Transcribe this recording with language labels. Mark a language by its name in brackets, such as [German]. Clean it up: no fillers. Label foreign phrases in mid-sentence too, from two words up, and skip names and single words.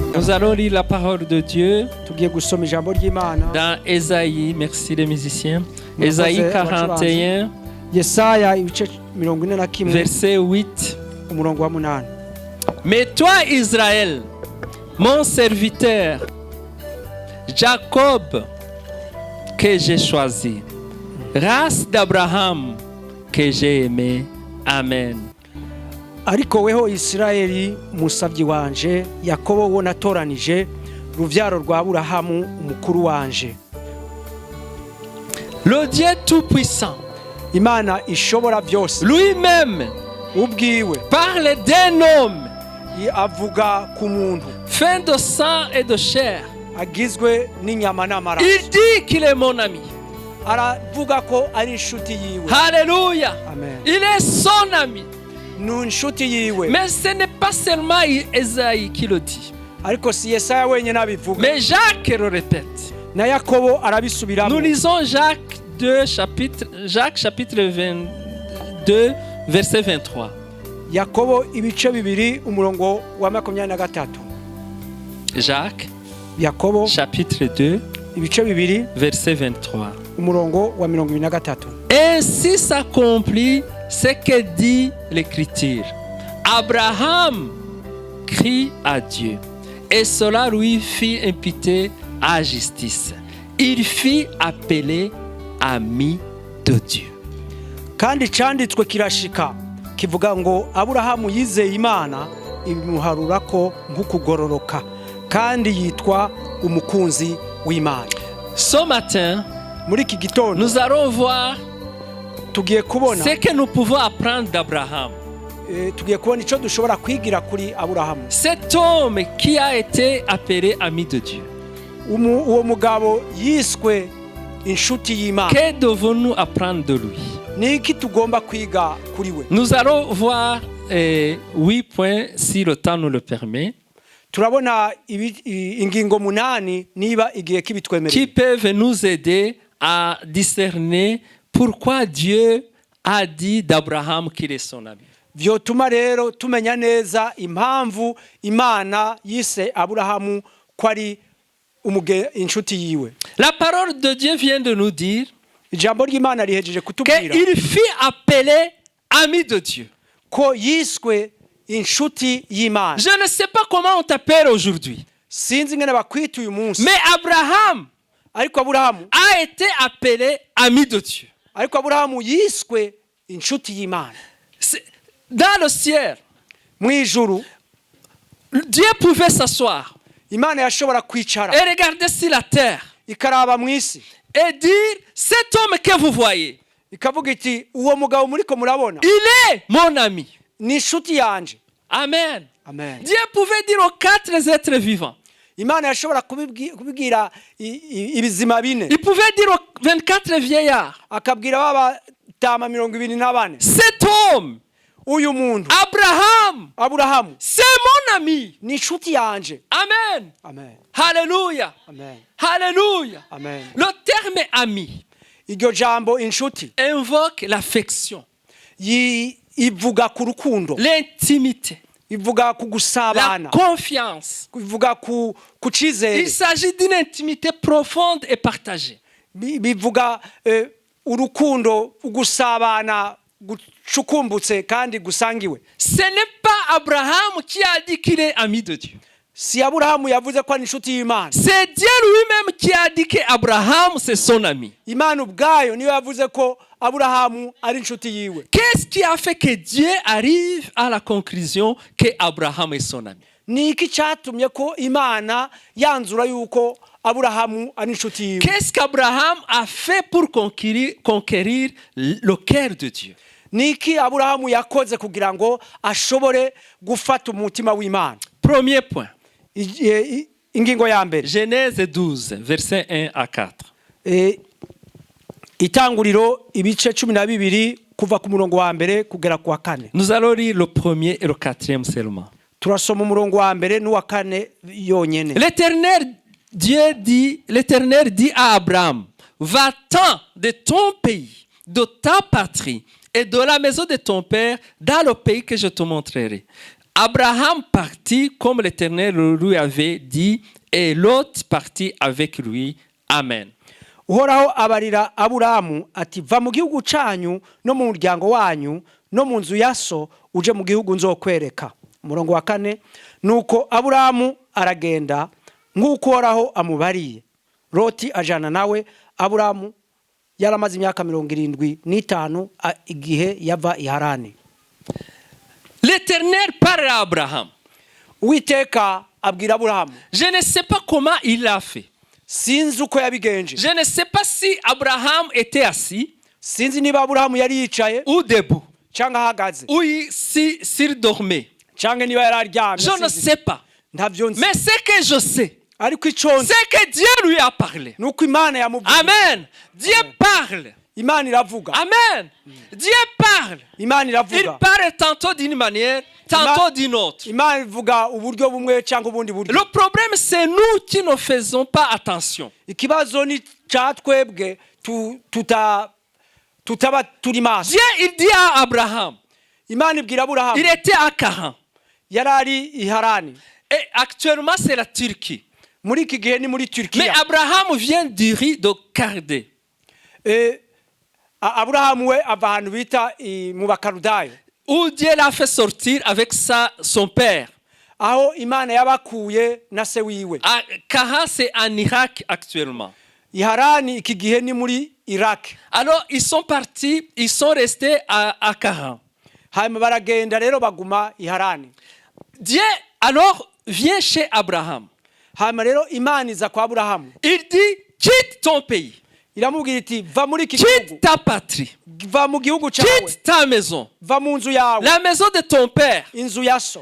[French] allons lire la parole de Dieu [Rundi] tugiye gusoma ijambo ry'Imana [French] dans Ésaïe, merci les musiciens, Ésaïe 41, [Rundi] Yesaya ibice 41 [French] verset 8. [Rundi] umurongo wa 8. [French] Mais toi Israël, mon serviteur, Jacob que j'ai choisi, race d'Abraham que j'ai aimé. Amen. [Rundi] Ariko weho Isirayeli musavyi wanje, Yakobo wo natoranije, ruvyaro rwa Aburahamu umukuru wanje. [French] Le Dieu tout-puissant, [Rundi] Imana ishobora byose, [French] lui-même [Rundi] ubwiwe [French] parle d'un homme [Rundi] avuga ku muntu [French] fait de sang et de chair. [Rundi] agizwe n'inyama n'amaraso. [French] Il dit qu'il est mon ami. [Rundi] Aravuga ko ari inshuti yiwe. [French] Alléluia. Amen. Il est son ami. [Rundi] Nu inshuti yiwe. [French] Mais ce n'est pas seulement Ésaïe qui le dit. [Rundi] Ariko si Yesaya wenyine abivuga. [French] Mais Jacques le répète. [Rundi] Na Yakobo arabisubiramo. [French] Nous lisons Jacques chapitre 22 verset 23. [Rundi] Yakobo ibice bibiri umurongo wa 23. [French] Jacques [Rundi] Yakobo [French] chapitre 2 [Rundi] ibice bibiri [French] verset 23. [Rundi] umurongo wa 23. [French] Ainsi s'accomplit ce que dit l'Écriture. Abraham crie à Dieu et cela lui fit imputer à justice. Il fit appeler ami de Dieu. [Rundi] Kandi canditswe kirashika kivuga ngo Aburahamu yizeye Imana ibimuharurako nk'ukugororoka kandi yitwa umukunzi w'Imana. [French] Ce matin, [Rundi] Muri iki gitondo [French] nous allons voir [Rundi] tugiye kubona [French] ce que nous pouvons apprendre d'Abraham. [Rundi] Tugiye kubona ico dushobora kwigira kuri Aburahamu. [French] Cet homme qui a été appelé ami de Dieu. [Rundi] Uwo mugabo yiswe inshuti y'Imana. [French] Que devons-nous apprendre de lui? [Rundi] Niki tugomba kwiga kuri we? [French] Nous allons voir 8 points si le temps nous le permet. [Rundi] Turabona ingingo 8 niba igihe kibitwemerera. [French] Qui peuvent nous aider à discerner pourquoi Dieu a dit d'Abraham qu'il est son ami. [Rundi] Vyotuma rero tumenya neza impamvu Imana yise Aburahamu ko ari inshuti yiwe. [French] La parole de Dieu vient de nous dire [Rundi] Ijambo ry'Imana rihejeje kutubwira [French] qu'il fit appeler ami de Dieu. [Rundi] Ko yiswe inshuti y'Imana. [French] Je ne sais pas comment on t'appelle aujourd'hui. [Rundi] Sinzi ngene bakwita uyu munsi. [French] Mais Abraham [Rundi] Ariko Aburahamu [French] a été appelé ami de Dieu. [Rundi] Ariko Aburahamu yiswe inshuti y'Imana. [French] Dans le ciel, [Rundi] Mwijuru [French] Dieu pouvait s'asseoir [Rundi] Imana yashobora kwicara [French] et regarder sur la terre [Rundi] ikaraba mwisi [French] et dire cet homme que vous voyez, [Rundi] ikavuga iti uwo mugabo muriko murabona [French] il est mon ami. [Rundi] ni inshuti yanje. Amen. Amen. [French] Dieu pouvait dire aux 4 êtres vivants. [Rundi] Imana yashobora kubibwira ibizima bine. [French] Il pouvait dire aux 24 vieillards. [Rundi] Akabwira babatama 24. [French] Cet homme, [Rundi] uyu muntu [French] Abraham, c'est mon ami. [Rundi] Ni inshuti yanje. Amen. Amen. Alléluia. Amen. Alléluia. Amen. [French] Le terme ami [Rundi] Iryo jambo inshuti [French] invoque l'affection, [Rundi] ivuga ku rukundo, [French] l'intimité, [Rundi] ivuga ku [French] la [Rundi] gusabana, [French] confiance. [Rundi] ivuga ku cizere. [French] Il s'agit d'une intimité profonde et partagée. [Rundi] Bivuga urukundo, gusabana gucukumbutse kandi gusangiwe. [French] Ce n'est pas Abraham qui a dit qu'il est ami de Dieu. [Rundi] Si Aburahamu yavuze ko ari inshuti y'Imana. [French] C'est Dieu lui-même qui a dit qu'Abraham c'est son ami. [Rundi] Imana ubwayo niyo yavuze ko Aburahamu ari inshuti yiwe. [French] Qu'est-ce qui a fait que Dieu arrive à la conclusion qu'Abraham est son ami? [Rundi] Niki cyatumye ko Imana yanzura yuko Aburahamu ari inshuti yiwe? [French] Qu'est-ce qu'Abraham a fait pour conquérir le cœur de Dieu? [Rundi] Niki Aburahamu yakoze kugira ngo ashobore gufata umutima w'Imana? [French] Premier point. [Rundi] Ingingo ya mbere. [French] Genèse 12 verset 1 à 4. [Rundi] Itanguriro ibice 12 kuva ku murongo wa mbere kugera ku wa 4. [French] Nous allons lire le premier et le 4e seulement. [Rundi] Turasoma umurongo wa mbere n'uwa 4 yonyene. [French] L'Éternel dit à Abraham, va-t'en de ton pays, de ta patrie et de la maison de ton père dans le pays que je te montrerai. Abraham partit comme l'Éternel lui avait dit, et Lot partit avec lui. Amen. [Rundi] uhoraho abarira aburamu ati va mu gihugu cyanyu no mu muryango wanyu no mu nzu ya so uje mu gihugu nzokwereka. Umurongo wa 4, nuko aburamu aragenda nk'uko uhoraho amubariye. Loti ajana nawe. Aburamu yaramaze imyaka 75 igihe yava i Harani. [French] L'Éternel parle à Abraham. [Rundi] Uwiteka abwira Aburahamu. [French] Je ne sais pas comment il l'a fait. [Rundi] Sinzi uko yabigenje. [French] Je ne sais pas si Abraham était assis [Rundi] Sinzi niba Aburahamu yari yicaye [French] ou debout, [Rundi] cyangwa ahagaze [French] ou s'il dormait. [Rundi] cyangwa niba yari aryamye. [French] Je ne sais pas. [Rundi] Ntavyo nzi. [French] Mais ce que je sais, [Rundi] Ariko iconze [French] c'est que Dieu lui a parlé. [Rundi] nuko Imana yamuvuze. [French] Amen. Dieu parle. [Rundi] Imana iravuga. [French] Amen. Dieu parle. [Rundi] Imana [French] Il [Rundi] iravuga. [French] parle tantôt d'une manière, tantôt d'une autre. [Rundi] Imana ivuga uburyo bumwe cyangwa ubundi buryo. [French] Le problème, c'est nous qui ne faisons pas attention. [Rundi] Ikibazo ni cyatwebwe tutaba turi maso. [French] Dieu, il dit à Abraham, [Rundi] Imana ibwira Aburahamu. [French] il était à Haran. [Rundi] Yarari i Harani. [French] Et actuellement, c'est la Turquie. [Rundi] Muri iki gihe ni muri [French] Mais [Rundi] Turkiya. [French] Abraham vient du riz de Cardée. [Rundi] Aburahamu we ava ahantu bita mu Bakaludayo. [French] Où Dieu l'a fait sortir avec son père. [Rundi] Aho Imana yabakuye na se wiwe. [French] Haran, c'est en Irak actuellement. [Rundi] I Harani iki gihe ni muri Iraq. [French] Alors, ils sont partis, ils sont restés à Haran. [Rundi] Hanyuma baragenda rero baguma i Harani. [French] Dieu, alors, vient chez Abraham. [Rundi] Hanyuma rero Imana iza kwa Aburahamu. [French] Il dit, quitte ton pays. [Rundi] Iramubwira iti va muri iki [French] Quitte [Rundi] gihugu. [French] ta patrie. [Rundi] Va mu gihugu cyawe. [French] Quitte ta maison. [Rundi] Va mu nzu yawe. [French] La maison de ton père. [Rundi] Inzu ya so.